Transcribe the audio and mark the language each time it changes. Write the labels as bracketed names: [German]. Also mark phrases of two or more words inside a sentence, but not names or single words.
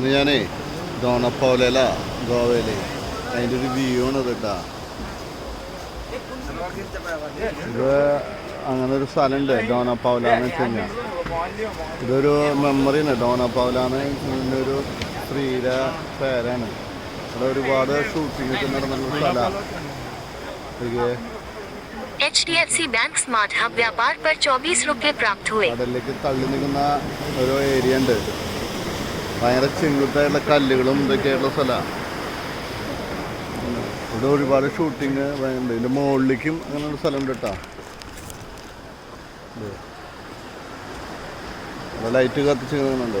[Malayalam] ഞാനേ ഡോണപ്പൗല ഗോവയില് അതിൻ്റെ ഒരു വ്യൂ ആണ് കേട്ടാ. ഇത് അങ്ങനെ ഒരു സ്ഥലമുണ്ട് ഡോണപ്പൗല എന്ന് വെച്ച് കഴിഞ്ഞാൽ. ഇതൊരു മെമ്മറിയാണ്. ഡോണപ്പൗലാന്ന് ഒരു സ്ത്രീയുടെ പേരാണ്. ഇവിടെ ഒരുപാട് ഷൂട്ടിംഗ് ഒക്കെ നടന്നിട്ടുള്ള സ്ഥലമാണ്. [Hindi] HDFC बैंक स्मार्ट हब व्यापार पर 24 रुपये प्राप्त हुए. [Malayalam] കടലിലേക്ക് തള്ളി നിൽക്കുന്ന ഒരു ഏരിയ ഉണ്ട്. ഭയങ്കര ചെങ്കുത്തായിട്ടുള്ള കല്ലുകളും ഇതൊക്കെയായിട്ടുള്ള സ്ഥലമാണ്. ഇവിടെ ഒരുപാട് ഷൂട്ടിങ് ഉണ്ട്. ഇതിൻ്റെ മുകളിലേക്കും അങ്ങനെ ഒരു സ്ഥലമുണ്ട് കേട്ടോ. ലൈറ്റ് കത്തിച്ച് നിൽക്കുന്നുണ്ട്.